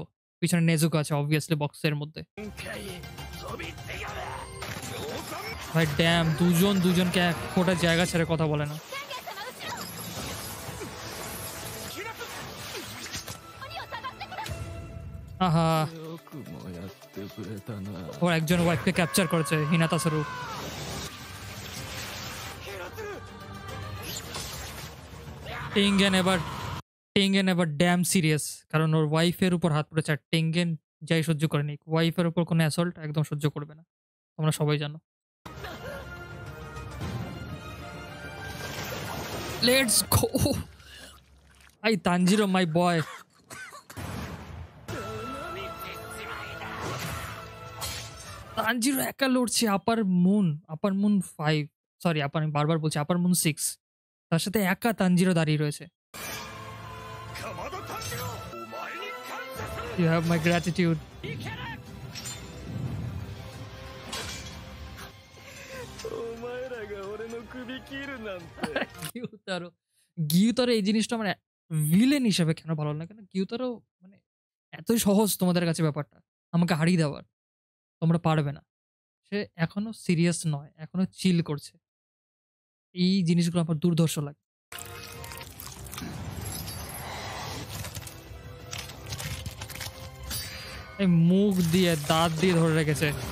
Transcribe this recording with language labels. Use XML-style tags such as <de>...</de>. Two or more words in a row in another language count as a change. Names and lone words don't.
<bn>পিছনে নেজুকো আছে অবভিয়াসলি বক্সের মধ্যে। ভাই ড্যাম দুজনকে এক ফোঁটা জায়গা ছেড়ে কথা বলে না। আহা!</bn> <ja>よくもやってくれたな。</ja> <bn>ও একজন ওয়াইফকে ক্যাপচার করেছে হিনাতা সারু। টেঙ্গেন এবার</bn> <en>damn serious,</en> <bn>কারণ ওর ওয়াইফের উপর হাত পড়েছে। আর টেঙ্গেন যাই সহ্য করেনি, ওয়াইফের উপর কোনো অ্যাসল্ট একদম সহ্য করবে না। তোমরা সবাই জানো।</bn> <en>let's go!</en> <bn>ভাই তানজিরো</bn> <en>my boy.</en> <bn>তানজিরো একা লড়ছে আপার মুন 5, সরি আমি বারবার বলছি আপার মুন 6। তার সাথে একা তানজিরো দাঁড়িয়ে রয়েছে।</bn> <en>You have my gratitude.</en> <ja>お前らが俺の首切るなんて。</ja> <bn>গিউতারো এই জিনিসটা আমার ভিলেন হিসেবে কেন ভালো লাগে না? গিউতারো মানে এতই সহজ তোমাদের কাছে ব্যাপারটা আমাকে হারিয়ে দেওয়ার। তোমরা পারবে না। সে এখনো সিরিয়াস নয়, এখনো চিল করছে। এই জিনিসগুলো আমার দুর্ধর্ষ লাগে। এই মুখ দিয়ে দাঁত দিয়ে ধরে রেখেছে।</bn>